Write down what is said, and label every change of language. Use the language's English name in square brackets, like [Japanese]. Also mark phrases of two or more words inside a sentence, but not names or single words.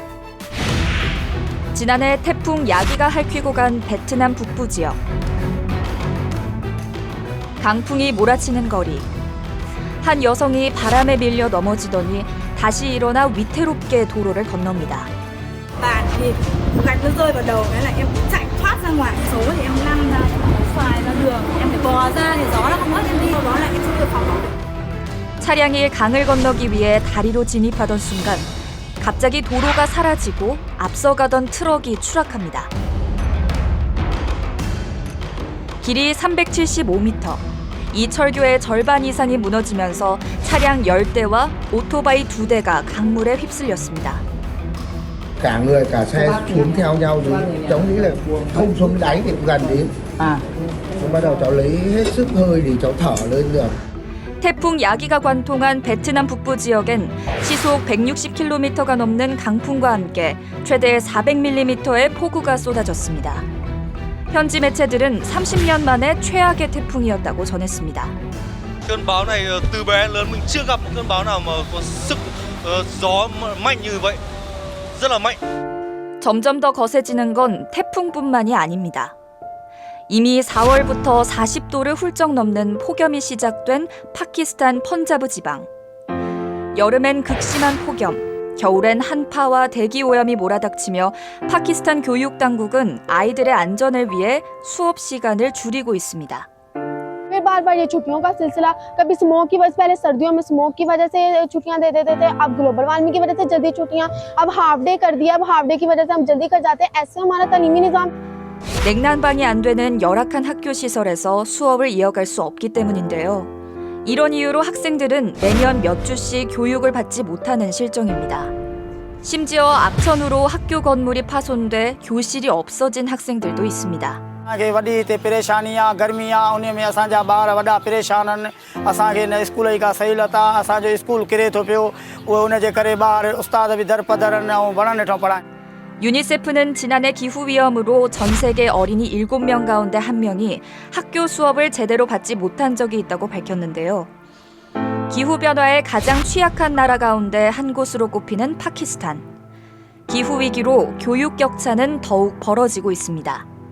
[Korean] 지난해 태풍 야기가 핥히고 간 베트남 북부 지역. 강풍이 몰아치는 거리. 한 여성이 바람에 밀려 넘어지더니 다시 일어나 위태롭게 도로를 건넙니다. [Vietnamese] Bạn thì gạch nó rơi vào đầu cái là em chạy thoát ra ngoài số thì em lăn ra xoài ra đường, em phải bò ra thì gió nó không mất em đi, đó là em chưa được phòng được. [Korean] 차량이 강을 건너기 위해 다리로 진입하던 순간 갑자기 도로가 사라지고 앞서가던 트럭이 추락합니다. 길이 375m. 이 철교의 절반 이상이 무너지면서 차량 10대와 오토바이 2대가 강물에 휩쓸렸습니다. [Vietnamese] Cả người cả xe xuống theo nhau giống như là không xuống đáy thì cũng gần đến. Bắt đầu cháu lấy hết sức hơi để cháu thở lên được. [Korean] 태풍 야기가 관통한 베트남 북부 지역엔 시속 160km가 넘는 강풍과 함께 최대 400mm의 폭우가 쏟아졌습니다. 현지 매체들은 30년 만에 최악의 태풍이었다고 전했습니다. [Vietnamese] Cơn bão này từ bé đến lớn mình chưa gặp một cơn bão nào mà có sức gió mạnh như vậy. rất là mạnh. [Korean] 점점 더 거세지는 건 태풍뿐만이 아닙니다. 이미 4월부터 40도를 훌쩍 넘는 폭염이 시작된 파키스탄 펀자브 지방. 여름엔 극심한 폭염, 겨울엔 한파와 대기 오염이 몰아닥치며 파키스탄 교육 당국은 아이들의 안전을 위해 수업 시간을 줄이고 있습니다. [Urdu] پھر بار بار یہ چھٹیوں کا سلسلہ کبھی سموک کی وجہ سے پہلے سردیوں میں سموک کی وجہ سے چھٹیاں دے دیتے تھے اب [English] global warming [Urdu] کی وجہ سے جلدی چھٹیاں اب [English] half day [Urdu] کر دیا اب [English] half day [Urdu] کی وجہ سے ہم جلدی کر جاتے ہیں ایسے ہمارا تعلیمی نظام [Korean] 냉난방이 안 되는 열악한 학교 시설에서 수업을 이어갈 수 없기 때문인데요. 이런 이유로 학생들은 매년 몇 주씩 교육을 받지 못하는 실정입니다. 심지어 악천후로 학교 건물이 파손돼 교실이 없어진 학생들도 있습니다. [Sindhi] असांखे वॾी हिते परेशानी आहे गर्मी आहे उन में असांजा ॿार वॾा परेशान आहिनि असांखे न स्कूल जी का सहूलियत आहे असांजो स्कूल किरे थो पियो उहे उनजे करे ॿार उस्ताद बि दरपदर आहिनि ऐं वणनि हेठां पढ़ाइनि. [Korean] 유니세프는 지난해 기후 위험으로 전 세계 어린이 7명 가운데 1명이 학교 수업을 제대로 받지 못한 적이 있다고 밝혔는데요. 기후 변화에 가장 취약한 나라 가운데 한 곳으로 꼽히는 파키스탄. 기후 위기로 교육 격차는 더욱 벌어지고 있습니다.